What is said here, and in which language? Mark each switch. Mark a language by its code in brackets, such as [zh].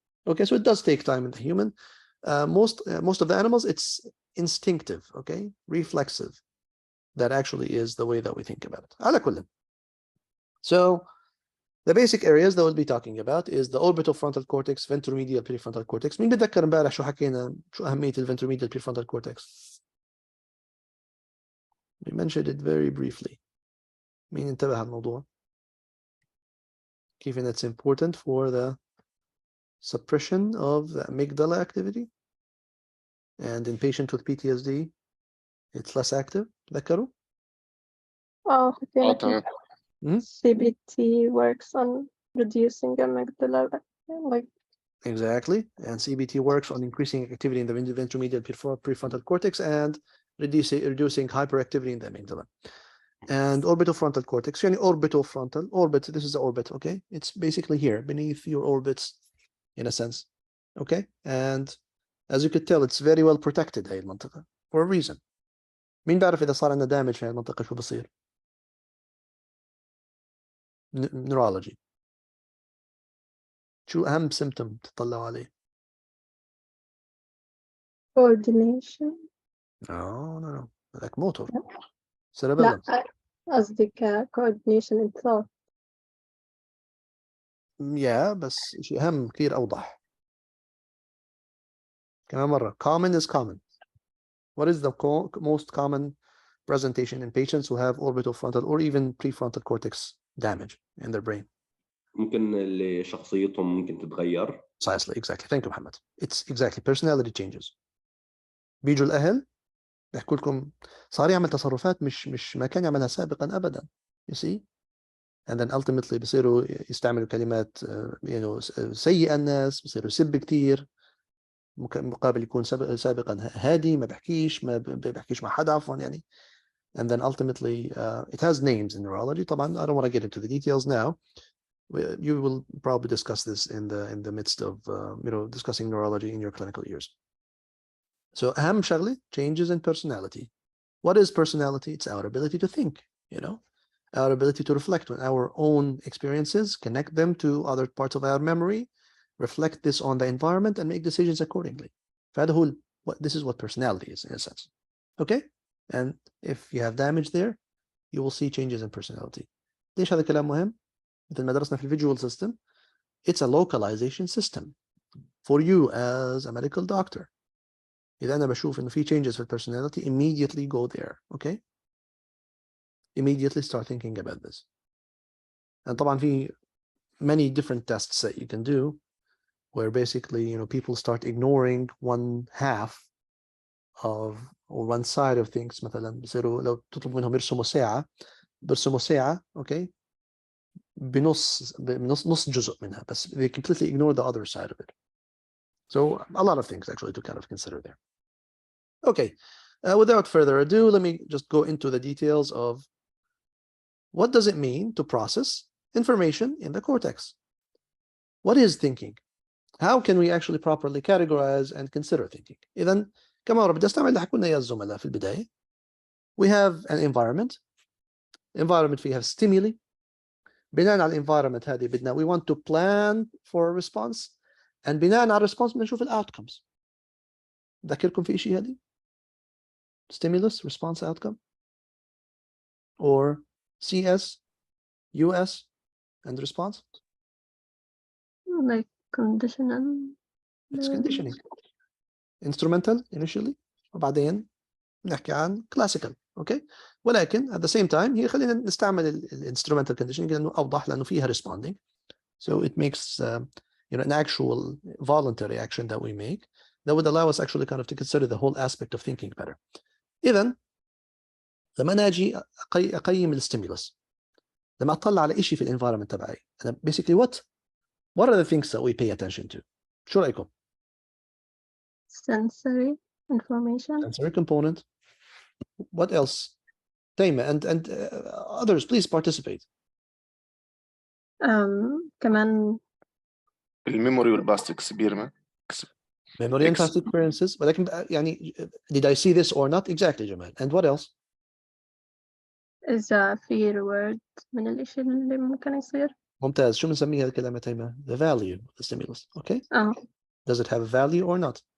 [en] Okay, so it does take time in the human. Most of the animals, it's instinctive, okay, reflexive. That actually is the way that we think about it. [ar] على كل. [en] So the basic areas that we'll be talking about is the orbital frontal cortex, ventromedial prefrontal cortex. [ar] مين بتذكر امبارح شو حكينا شو أهمية ventromedial prefrontal cortex? [en] We mentioned it very briefly. [ar] مين انتبه الموضوع؟ كيف [en] it's important for the suppression of the amygdala activity, and in patients with PTSD it's less active. [ar] ذكروا؟ تمام. [en] CBT works on reducing amygdala, like Exactly, and CBT works on increasing activity in the ventromedial prefrontal cortex and reducing hyperactivity in the amygdala. And orbital frontal cortex, [ar] يعني [en] orbital frontal, orbit, this is the orbit, okay? It's basically here, beneath your orbits, in a sense, okay? And as you could tell, it's very well protected [ar] هاي المنطقة, [en] for a reason. [ar] مين بيعرف إذا صار عندنا damage في هاي المنطقة شو بصير؟ neurology. شو أهم symptom تطلعوا عليه؟ [en] coordination. No. Like motor. [ar] لا [en] cerebellum. [ar] قصدي [en] coordination in thought. [ar] Yeah, بس شيء أهم كثير أوضح. كمان مرة, [en] common is common. What is the most common presentation in patients who have orbital frontal or even prefrontal cortex damage in their brain? [ar] ممكن اللي شخصيتهم ممكن تتغير. [en] Precisely, exactly. Thank you, Mohammed. It's exactly personality changes. [ar] بيجوا الأهل يحكوا لكم صار يعمل تصرفات مش ما كان يعملها سابقا أبدا. [en] You see? And then ultimately [ar] بصيروا يستعملوا كلمات سيئة الناس, بصيروا يسب كتير, مقابل يكون سابقا هادي, ما بحكيش مع حدا عفوا يعني. [en] And then ultimately it has names in neurology. [ar] طبعا [en] I don't want to get into the details now. You will probably discuss this in the midst of discussing neurology in your clinical years. So [ar] أهم شغلة, [en] changes in personality. What is personality? It's our ability to think, our ability to reflect on our own experiences, connect them to other parts of our memory, reflect this on the environment, and make decisions accordingly. This is what personality is in a sense. Okay? And if you have damage there, you will see changes in personality. [ar] ليش هذا الكلام مهم؟ مثل ما درسنا في [en] visual system, it's a localization system for you as a medical doctor. [ar] إذا أنا بشوف إنه في [en] changes في personality, immediately go there. Okay? Immediately start thinking about this. and [ar] طبعا في [en] many different tests that you can do where basically people start ignoring one half of or one side of things. [ar] مثلا بصيروا لو تطلب منهم يرسموا ساعة برسموا ساعة بنص جزء منها بس [en] they completely ignore the other side of it. So a lot of things actually to kind of consider there. Okay, without further ado, let me just go into the details of what does it mean to process information in the cortex. What is thinking? How can we actually properly categorize and consider thinking? [ar] إذن كما بدي استعمل اللي حكوا لنا يا الزملاء في البداية. [en] We have an environment فيها stimuli. [ar] بناء على الانفايرمنت هذه بدنا [en] we want to plan for a response and [ar] بناء على الريسبونس بدنا نشوف الاوتكمز. ذكركم في شيء هذه؟ [en] stimulus response outcome or CS US and response? Like conditional. It's conditioning. Instrumental initially [ar] وبعدين نحكي عن [en] classical. [ar] اوكي ولكن [en] at the same time [ar] هي خلينا نستعمل [en] الانسترومنتال conditioning [ar] لانه اوضح لانه فيها [en] responding, so it makes an actual voluntary action that we make that would allow us actually kind of to consider the whole aspect of thinking better. [ar] اذا لما انا اجي اقيم الستيمولس لما اطلع على شيء في الانفايرمنت تبعي انا [en] basically what are the things that we pay attention to؟ [ar] شو رايكم؟ [en] Sensory information. Sensory component. What else? Taima and others, please participate. [ar] كمان [en] الميموري والباست experiment. Memory and past experiences. [ar] ولكن يعني [en] did I see this or not? Exactly, Jamal. And what else? [ar] إذا في reward من الإشي اللي ممكن يصير. ممتاز. شو بنسميها الكلمة تيمة؟ [en] The value of the stimulus. Okay. Does it have a value or not?